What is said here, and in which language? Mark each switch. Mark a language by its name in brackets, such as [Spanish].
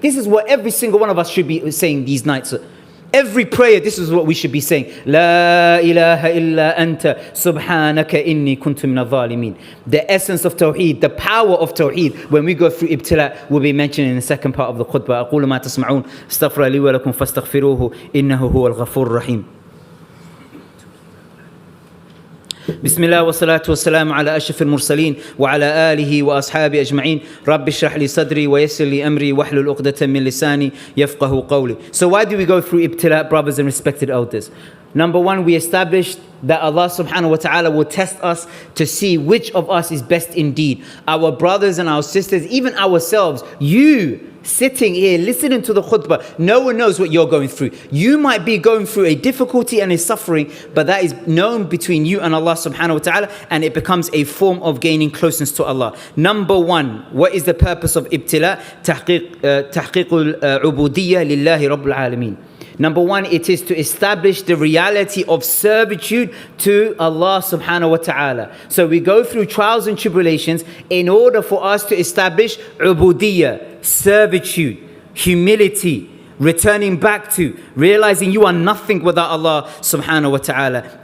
[English] This is what every single one of us should be saying these nights. Every prayer, this is what we should be saying. [Arabic] La ilaha illa anta subhanaka inni kuntu min al-zalimin. [English] The essence of Tawheed, the power of Tawheed, when we go through ibtila, will be mentioned in the second part of the khutbah. [Arabic] أقول ما تسمعون استغفر لي ولكم فاستغفروه إنه هو الغفور الرحيم. بسم الله والصلاة والسلام على أشرف المرسلين وعلى آله وأصحابه أجمعين. رب اشرح لي صدري ويسر لي أمري واحلل عقدة من لساني يفقه قولي. [English] So why do we go through ibtila, brothers and respected elders? Number one, we established that Allah subhanahu wa ta'ala will test us to see which of us is best indeed. Our brothers and our sisters, even ourselves, you sitting here listening to the khutbah, no one knows what you're going through. You might be going through a difficulty and a suffering, but that is known between you and Allah subhanahu wa ta'ala, and it becomes a form of gaining closeness to Allah. Number one, what is the purpose of ibtila? [Arabic] تحقيق العبودية لله رب العالمين. [English] Number one, it is to establish the reality of servitude to Allah subhanahu wa ta'ala. So we go through trials and tribulations in order for us to establish ubudiyya, servitude, humility, returning back to, realizing you are nothing without Allah subhanahu wa ta'ala.